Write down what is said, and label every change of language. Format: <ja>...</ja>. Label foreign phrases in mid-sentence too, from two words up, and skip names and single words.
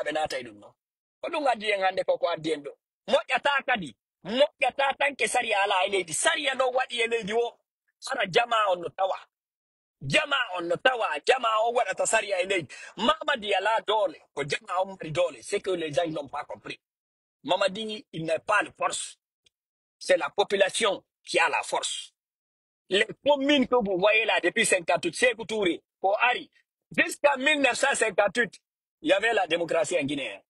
<ff>yaaɓe naata e ɗum noon ko ɗum addi en hannde koko addi en ɗo moƴƴata kadi moƴƴata tanke sariya ala e leydi sariya ɗon waɗi e leydi o hara jama on no tawa jama on no tawa jama on waɗata sariya e leydi Mamadi ala dole ko jama on mari dole</ff> <fr>c'est que les gens n'ont pas compris Mamadi il n'a pas de force c'est la population qui a la force les communes que vous voyez là depuis 58 Sékou Touré pour Ari jusqu'à 1958 il y avait la démocratie en Guinée hein.</fr>